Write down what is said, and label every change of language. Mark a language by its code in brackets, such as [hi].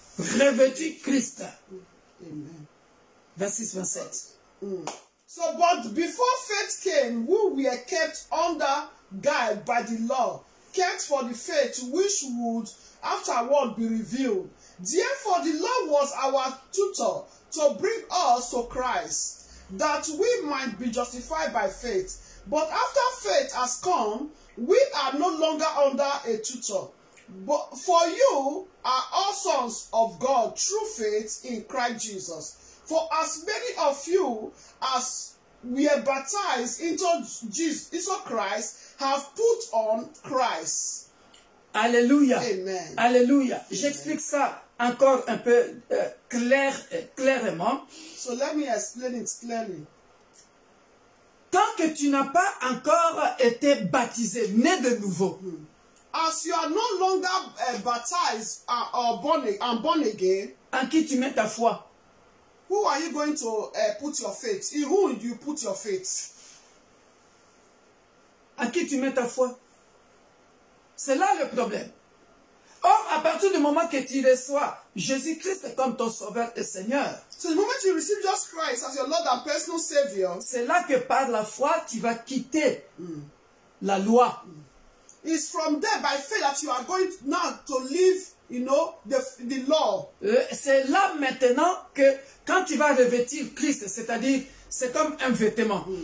[fr] Revêtu Christ. Amen. 26-27. [en] So, but before faith came, we were kept under guide by the law, kept for the faith which would afterward be revealed. Therefore, the law was our tutor to bring us to Christ, that we might be justified by faith. But after faith has come, we are no longer under a tutor. But for you are all sons of God through faith in Christ Jesus. For as many of you as were baptized into Christ have put on Christ. [fr] Alléluia. Amen. Alléluia. J'explique ça encore un peu clairement. [en] So let me explain it clearly. [fr] que tu n'as pas encore été baptisé, né de nouveau, [en] as you are no longer baptized or born again, [fr] en qui tu mets ta foi? [en] who are you going to put your faith? In who will you put your faith? [fr] En qui tu mets ta foi? C'est là le problème. Or, à partir du moment que tu reçois Jésus-Christ comme ton sauveur et Seigneur, [en] So the moment you receive Jesus Christ as your Lord and personal Savior, [fr] c'est là que par la foi, tu vas quitter la loi. [en] it's from there by faith that you are going now to live, you know, the law. [fr] C'est là maintenant que quand tu vas revêtir Christ, c'est-à-dire c'est comme un vêtement.